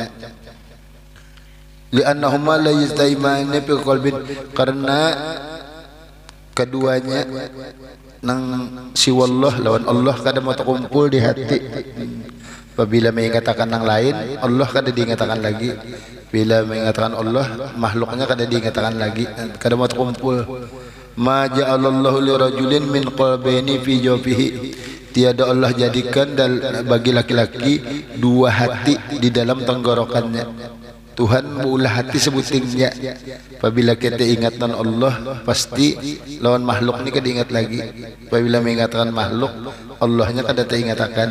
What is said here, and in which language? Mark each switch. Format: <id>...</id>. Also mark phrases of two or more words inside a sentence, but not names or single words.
<ar>Li'annahuma la yastaimaani fi qalbin,</ar> <bjn>karena keduanya nang siwallah lawan Allah kada mau terkumpul di hati. Apabila mengatakan nang lain, Allah kada diingatakan lagi. Bila mengatakan Allah, makhluknya kada diingatakan lagi, kada mau terkumpul.</bjn> <ar>Ma ja'alallahu li rajulin min qalbaini fi jawfihi.</ar> <bjn>Tiada Allah jadikan bagi laki-laki dua hati di dalam tenggorokannya. Tuhan maulah hati sebutingnya. Apabila kita ingatan Allah, pasti lawan makhluk ni kada ingat lagi. Apabila mengingatkan makhluk, Allahnya kada teringatkan.</bjn>